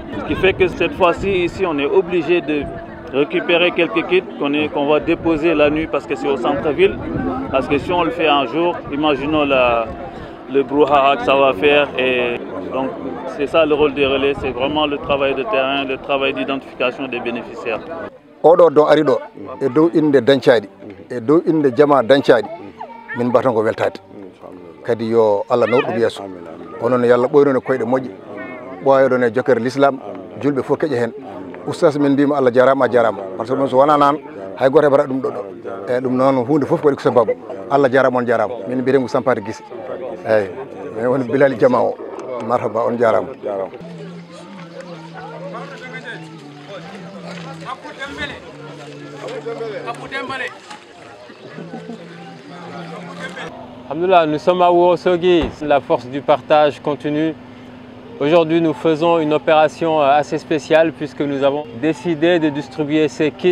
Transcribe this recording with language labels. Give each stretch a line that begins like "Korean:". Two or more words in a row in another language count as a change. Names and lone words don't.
French: Ce qui fait que cette fois-ci, ici, on est obligé de récupérer quelques kits qu'on va déposer la nuit parce que c'est au centre-ville. Parce que si on le fait un jour, imaginons le brouhaha que ça va faire. Et donc c'est ça le rôle des relais, c'est vraiment le travail de terrain, le travail d'identification des bénéficiaires.
Fula: Oɗo don ari ɗo e dow inde Dancali e dow inde jama Dancali min mbaton ko weltade kadi yo Allah nawɗum yeeso onon yalla ɓoynone koyɗe moƴƴe ɓoyaɗon e jokkere l'islam julɓe fof keƴa hen oustas min mbima Allah jarama a jarama
French: par ce que
Fula: ɗum so wona nan hay goto heɓata ɗum ɗo eyyi ɗum noon hunde foof waɗi ko sababu Allah jarama on jarama min mbiyeten ko Sampate Guissé eyyi min woni Bilali Jama o marhaba on jarama.
French: Alhamdoulilah, nous sommes à Ourossogui, la force du partage continue. Aujourd'hui, nous faisons une opération assez spéciale puisque nous avons décidé de distribuer ces kits.